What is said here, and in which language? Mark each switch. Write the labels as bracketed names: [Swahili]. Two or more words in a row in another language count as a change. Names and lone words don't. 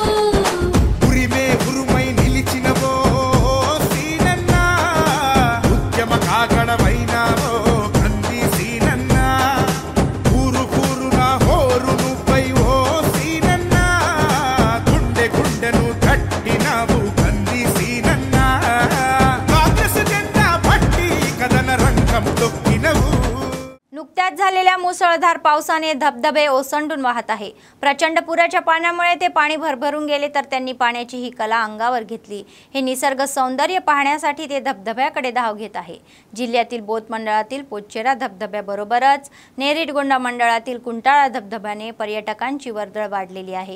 [Telugu] ఉరిమే ఉరుమై నిలిచినవో సీనన్న ఉద్యమ కాగడమైనావో కంది సీనన్న ఊరు ఊరున హోరు నువ్వై ఓ సీనన్న గుండె గుండెను కట్టినావు కంది సీనన్న కాంగ్రెస్ జెండా పట్టి కథన రంగం తొక్కినవు [Marathi] नुकत्याच झालेल्या मुसळधार पावसाने धबधबे ओसंडून वाहत आहे। प्रचंड पुराच्या पाण्यामुळे ते पाणी भरभरून गेले तर त्यांनी पाण्याची ही कला अंगावर घेतली। हे निसर्ग सौंदर्य पाहण्यासाठी ते धबधब्याकडे धाव घेत आहे। जिल्ह्यातील बोथ मंडळातील पोचेरा धबधब्याबरोबरच नेरीडगोंडा मंडळातील कुंटाळा धबधब्याने पर्यटकांची वर्दळ वाढलेली आहे।